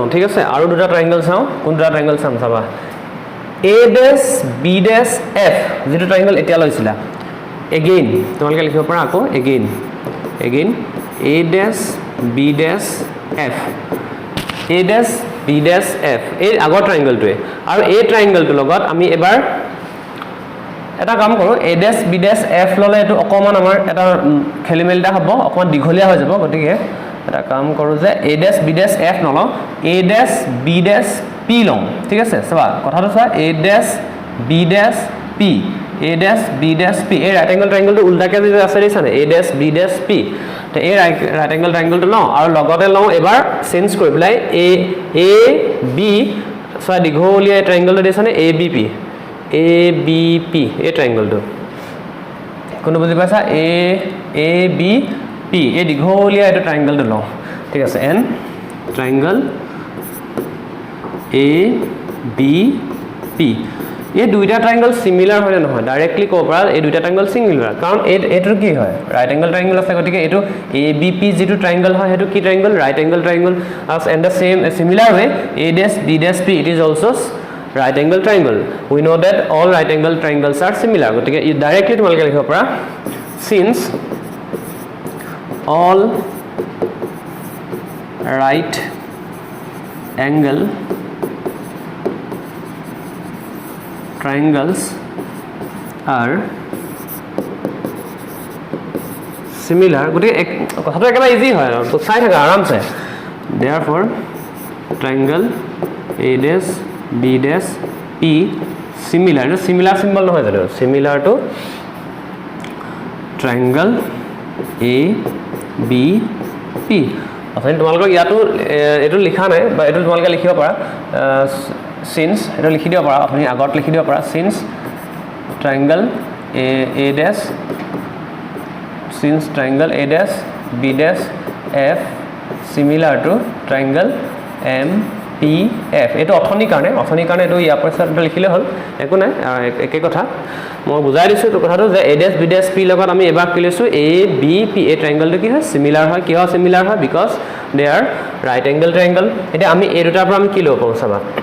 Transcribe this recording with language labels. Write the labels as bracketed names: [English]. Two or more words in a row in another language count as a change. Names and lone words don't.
[Assamese] ঠিক আছে আৰু দুটা ট্ৰায়াঙ্গল চাওঁ কোন দুটা ট্ৰায়াঙ্গল চাম চাবা [English] A dash B dash F [Assamese] যেটো ট্ৰায়াঙ্গল এতিয়া লৈছিলা again তোমালোকে লিখিব পাৰা আকৌ [English] again A dash B dash F A dash B dash F [Assamese] এই আগৰ ট্ৰায়াঙ্গলটোৱে আৰু এই ট্ৰায়াঙ্গলটোৰ লগত আমি এবাৰ এটা কাম কৰো [English] A dash B dash F [Assamese] ললে এটো অকমান আমাৰ এটা খেলিমেলিটা হ'ব অকমান দীঘলীয়া হৈ যাব গতিকে এটা কাম কৰো যে [English] A dash B dash F [Assamese] নলও [English] A dash B dash P [Assamese] লম ঠিক আছে চাবা কথাটো চোৱা [English] A dash B dash P A dash B dash P [Assamese] এই [English] right angle triangle [Assamese] উল্টাকে যে আছে দিছানে [English] A dash B dash P [Assamese] তো এই [English] right angle triangle [Assamese] লও আৰু লগতে লও এবাৰ চেঞ্জ কৰি পেলাই A B সয়া দীঘলীয়া ট্রায়াঙ্গলটো দিছানে A B P এই ট্রায়াঙ্গলটো কোন বুজি পাইছা A B P এই দীঘলীয়া এটা ট্রায়াঙ্গলটো লও ঠিক আছে এন ট্রায়াঙ্গল A B P এই দুইটা ট্রায়াঙ্গল সিমিলার হয় না নহয় ডাইরেক্টলি কো পৰা এই দুইটা ট্রায়াঙ্গল সিমিলার কারণ এটো কি হয় [English] right angle triangle [Assamese] আছে গতিকে এটো ABP যেটো ট্রায়াঙ্গল হয় হেতু কি ট্রায়াঙ্গল [English] right angle triangle as and the same similar way A dash B dash P it is also right angle triangle we know that all right angle triangles are similar [Assamese] গতিকে ডাইরেক্টলি তোমালকে লিখিব পৰা since [English] all right angle triangles are similar [Assamese] গতি কথাটো একেবাৰে ইজি হয় আৰু তো চাই থাকা আৰামছে [English] therefore triangle A dash B dash P similar symbol [Assamese] নহয় জানো [English] similar to triangle A B P [Assamese] আপুনি তোমালোকক ইয়াতো এটো লিখা নাই বা এটো তোমালোকে লিখিব পাৰা since এটো লিখি দিব পাৰা আপুনি আগত লিখি দিব পাৰা [English] since triangle A dash A dash B dash F similar to triangle M P F [Assamese] এটো অথনি কাৰণে এটো ইয়াৰ পৰা লিখিলে হল একো নাই একে কথা মই বুজাই দিছো তো কথাটো যে [English] A dash B dash P [Assamese] লগত আমি এবাৰ কি লৈছো A B P এই ট্ৰায়াঙ্গলটো কি হয় সিমিলাৰ হয় কিয় সিমিলাৰ হয় [English] because they are right angle triangle [Assamese] এটা আমি এই দুটাৰ পৰা আমি কি লব পাৰো চাবা